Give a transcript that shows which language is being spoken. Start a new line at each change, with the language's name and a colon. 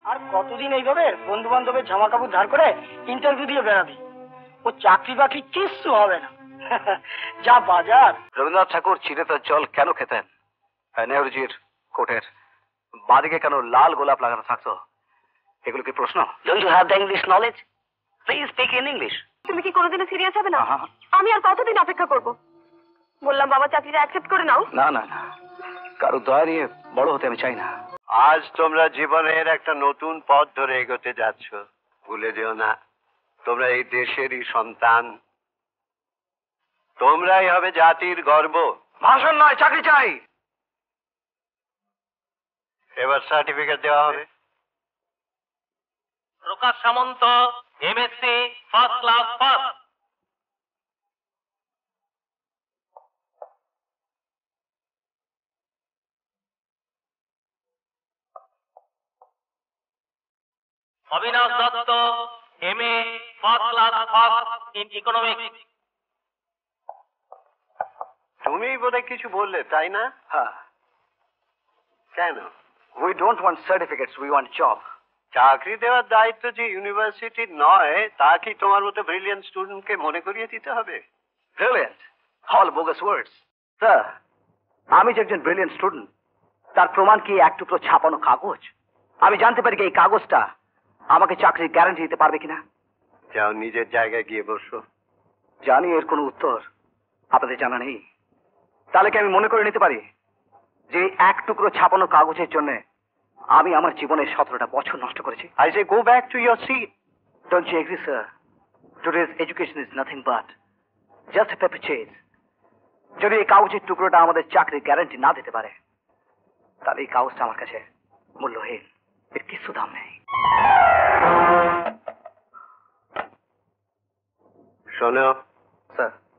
Bangla: আর কতদিন এইভাবে বন্ধু বান্ধবের জামা কাপড় ধার করে ইন্টারভিউ দিয়ে বেড়াবি? ও চাকরি বাকরি কিচ্ছু হবে না। যা বাজার। রবীন্দ্রনাথ ঠাকুর চিড়েতার জল কেন খেতেন? নেহরুজির কোটের বাদিকে কেন লাল গোলাপ লাগানো থাকতো? এগুলো কি প্রশ্ন?
English: Don't you have the English knowledge? Please speak in English.
Bangla: তুমি কি কোনোদিনও সিরিয়াস হবে না? আমি আর কতদিন অপেক্ষা করব? বললাম বাবা চাকরিটা অ্যাকসেপ্ট করে নাও। না না না, কারো দয়া নিয়ে বড় হতে আমি চাই না। আজ তোমরা জীবনের একটা নতুন পথ ধরে এগোতে যাচ্ছ। ভুলে যেও না, তোমরা এই দেশেরই সন্তান। তোমরাই হবে জাতির গর্ব। ভাষণ নয়, চাকরি চাই। এবার সার্টিফিকেট দেওয়া হবে। প্রকাশ সামন্ত, MSc, first class first. Abinash Dutta, MA, first class first in economics. তুমি বোধহয় কিছু বললে, তাই না? হ্যাঁ। কেন?
English: We don't want certificates, we want job.
Bangla: চাকরি দেওয়ার দায়িত্ব যে ইউনিভার্সিটির নয়, তা কি তোমার মতো ব্রিলিয়েন্ট স্টুডেন্টকে মনে করিয়ে দিতে হবে?
English: Brilliant. All bogus words.
Bangla: Sir, আমি যে একজন ব্রিলিয়েন্ট স্টুডেন্ট, তার প্রমাণ কি এক টুকরো ছাপানো কাগজ? আমি জানতে পারি কি এই কাগজটা আমাকে চাকরির গ্যারান্টি দিতে পারবে কিনা? যাও, নিজের জায়গায় গিয়ে বসো। জানি এর কোনো উত্তর আপনাদের জানা নেই। তাহলে কি আমি মনে করে নিতে পারি যে এক টুকরো ছাপানো কাগজের জন্য আমি আমার জীবনের 17টা বছর নষ্ট করেছি?
English: I say go back to your seat. Don't you agree, sir? Today's education is nothing but just a paper chase.
Bangla: যদি এই কাগজের টুকরোটা আমাদের চাকরির গ্যারান্টি না দিতে পারে, তাহলে এই কাগজটা আমার কাছে মূল্যহীন। এর কিছু দাম নেই। শোনো স্যার,